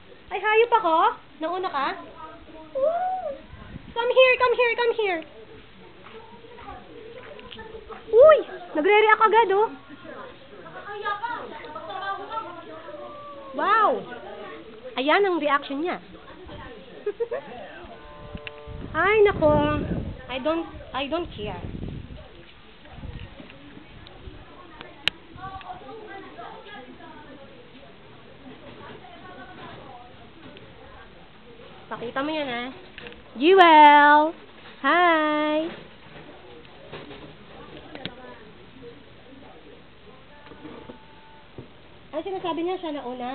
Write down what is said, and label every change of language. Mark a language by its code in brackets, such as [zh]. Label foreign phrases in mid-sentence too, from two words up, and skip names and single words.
[tl] Ay, hayop ako? Nauna ka? Ooh. [en] Come here, come here, come here. [tl] Uy! Nagre-react agad, oh. [en] Wow! [tl] Ayan ang reaction niya. Ay, nako. [en] I don't care. [tl] Pakita mo yan, ah. Jewel! Hi! Ano sinasabi niya? Siya na una?